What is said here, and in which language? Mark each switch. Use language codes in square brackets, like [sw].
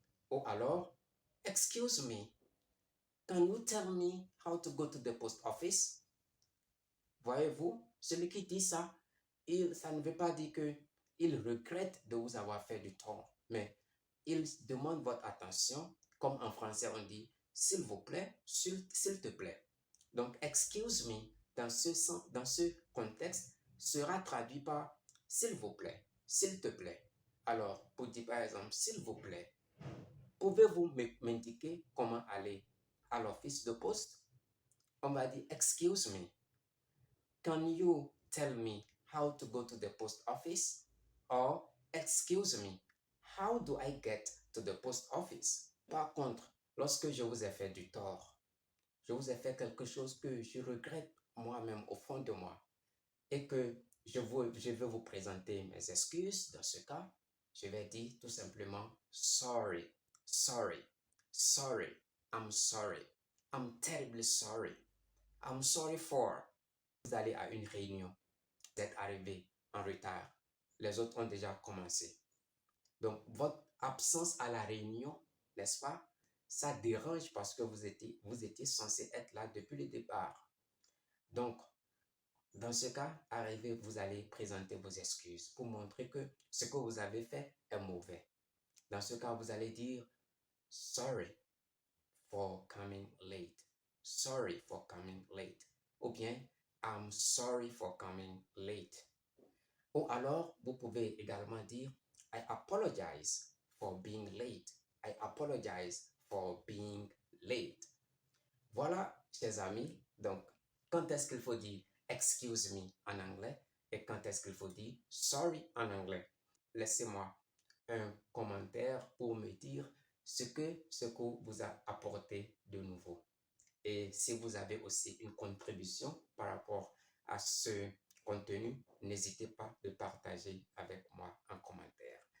[en] Ou alors, excuse me, can you tell me how to go to the post office? [fr] Voyez-vous, celui qui dit ça, ça ne veut pas dire qu'il regrette de vous avoir fait du tort, mais il demande votre attention, comme en français on dit, s'il vous plaît, s'il te plaît. Donc, excuse me, dans ce contexte, sera traduit par s'il vous plaît, s'il te plaît. Alors, pour dire par exemple, s'il vous plaît, pouvez-vous m'indiquer comment aller à l'office de poste? [en] On va dire, excuse me, can you tell me how to go to the post office? Or, excuse me, how do I get to the post office? [fr] Par contre, lorsque je vous ai fait du tort, je vous ai fait quelque chose que je regrette moi-même au fond de moi et que je veux vous présenter mes excuses, dans ce cas, je vais dire tout simplement sorry, sorry, sorry, I'm sorry, I'm terribly sorry, I'm sorry for. Vous allez à une réunion, vous êtes arrivé en retard, les autres ont déjà commencé. Donc, votre absence à la réunion, n'est-ce pas, ça dérange parce que vous étiez censé être là depuis le départ. Donc, dans ce cas, arrivé, vous allez présenter vos excuses pour montrer que ce que vous avez fait est mauvais. Dans ce cas, vous allez dire sorry for coming late. [en] Sorry for coming late. Ou bien, I'm sorry for coming late. [fr] Ou alors, vous pouvez également dire I apologize for being late. [en] I apologize for being late. [fr] Voilà, chers amis. Donc, quand est-ce qu'il faut dire excuse me en anglais et quand est-ce qu'il faut dire sorry en anglais? Laissez-moi un commentaire pour me dire ce que vous a apporté de nouveau. Et si vous avez aussi une contribution par rapport à ce contenu, n'hésitez pas de partager avec moi en commentaire.